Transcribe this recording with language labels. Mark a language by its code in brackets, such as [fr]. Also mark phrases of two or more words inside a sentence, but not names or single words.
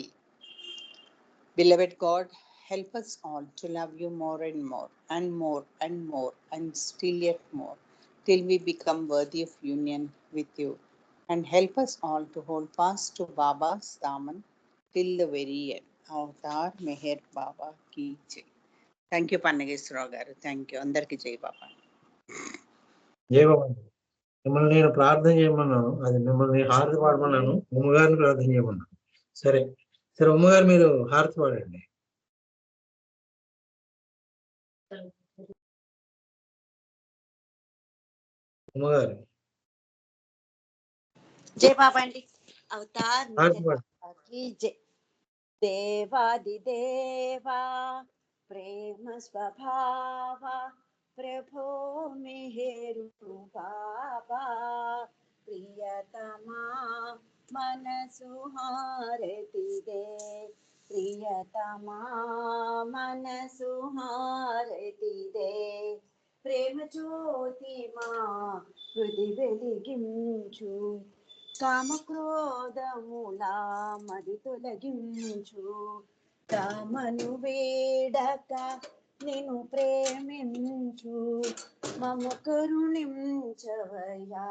[en] Beloved God, help us all to love you more and more, and more and more, and still yet more, till we become worthy of union with you. And help us all to hold fast to Baba's Daman till the very end. [hi] अवतार मेहर बाबा की जय. [en] Thank you, Pannageshwara garu. Thank you. [te] అందరికీ జై బాబా. జై బాబా అండి. మిమ్మల్ని నేను ప్రార్థన చేయమన్నాను, అది మిమ్మల్ని హారతి పాడమన్నాను, ఉమ్మగారిని ప్రార్థన చేయమన్నాను. సరే సరే ఉమ్మగారు మీరు హారతి పాడండి. ఉమ్మగారు జై బాబా అండి. అవతార్ హారతి పాడు. బాబాకి జై. దేవాది దేవా ప్రేమ స్వభావ ప్రభో మెహెరు బాబా ప్రియతమా మనసు హారతి దే ప్రియతమా మనసు హారతి దే ప్రేమ జ్యోతి మా హృది వెలిగించు కామక్రోధములా మది తొలగించు కామను వేడక నిన్ను ప్రేమించు మము కరుణించవయా